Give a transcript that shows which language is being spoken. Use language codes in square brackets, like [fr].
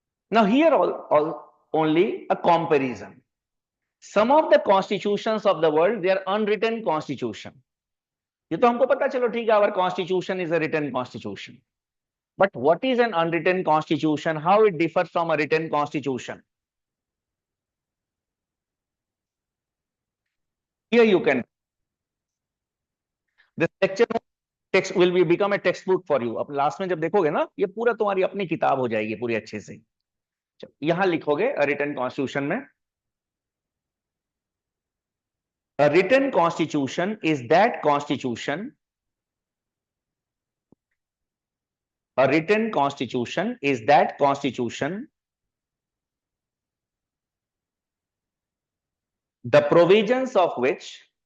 [en] Now here only a comparison. Some of the constitutions of the world, they are unwritten constitution. [hi] ये तो हमको पता, चलो ठीक है, [en] our constitution is a written constitution. But what is an unwritten constitution? How it differs from a written constitution? Here you can, this lecture text will be become a textbook for you. [hi] अब last में जब देखोगे ना, ये पूरा तुम्हारी अपनी किताब हो जाएगी पूरी अच्छे से। यहां लिखोगे [en] written constitution में, a written constitution is that constitution, a written constitution is that constitution, the provisions of which